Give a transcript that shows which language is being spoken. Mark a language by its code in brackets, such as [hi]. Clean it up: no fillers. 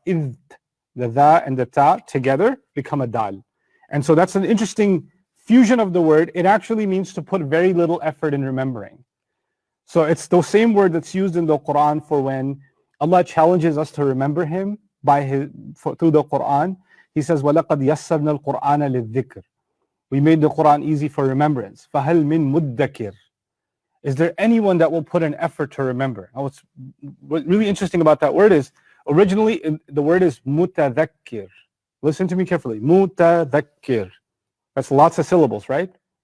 [en] Id, the dha and the ta together become a dal. And so that's an interesting fusion of the word. It actually means to put very little effort in remembering. So it's the same word that's used in the Quran for when Allah challenges us to remember Him through the Quran. He says, [ar] وَلَقَدْ يَسَّرْنَا الْقُرْآنَ لِلذِّكْرِ. [en] We made the Quran easy for remembrance. [ar] فَهَلْ مِن مُدَّكِرٍ. [en] Is there anyone that will put an effort to remember? Now, what's really interesting about that word is, originally the word is mutadhakkir. Listen to me carefully. Mutadhakkir. That's lots of syllables, right?